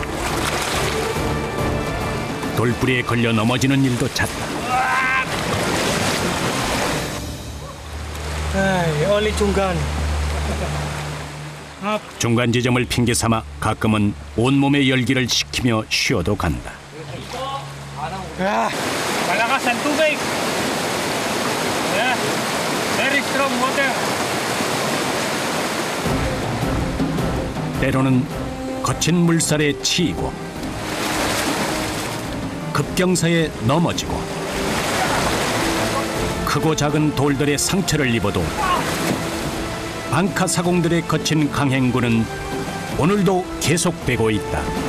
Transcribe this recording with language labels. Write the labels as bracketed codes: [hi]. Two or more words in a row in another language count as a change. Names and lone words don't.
[ko] 돌뿌리에 걸려 넘어지는 일도 잦다. Only 중간. 중간 지점을 핑계 삼아 가끔은 온몸의 열기를 식히며 쉬어도 간다. [tl] Malakas ang tubig. [en] Yeah. Very strong water. [ko] 때로는 거친 물살에 치이고 급경사에 넘어지고 크고 작은 돌들의 상처를 입어도 방카 사공들의 거친 강행군은 오늘도 계속되고 있다.